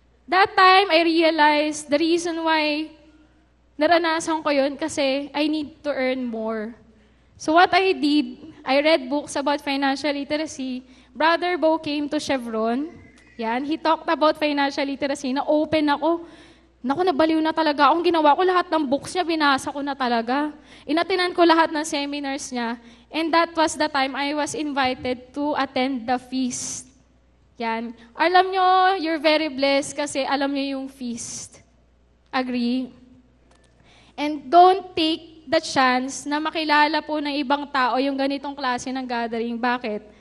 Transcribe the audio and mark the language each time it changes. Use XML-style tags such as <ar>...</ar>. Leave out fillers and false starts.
<en>That time, I realized the reason why</en> <tl>naranasan ko yun kasi</tl> <en>I need to earn more. So what I did, I read books about financial literacy. Brother Bo came to Chevron. Yan, he talked about financial literacy.</en> <tl>Na-open ako. Naku, nabaliw na talaga. Ang ginawa ko, lahat ng books niya, binasa ko na talaga. Inatinan ko lahat ng seminars niya.</tl> <en>And that was the time I was invited to attend the feast. Yan.</en> <tl>Alam nyo,</tl> <en>you're very blessed</en> <tl>kasi alam nyo yung feast. Agree?</tl> <en>And don't take the chance</en> <tl>na makilala po ng ibang tao yung ganitong klase ng gathering. Bakit?</tl>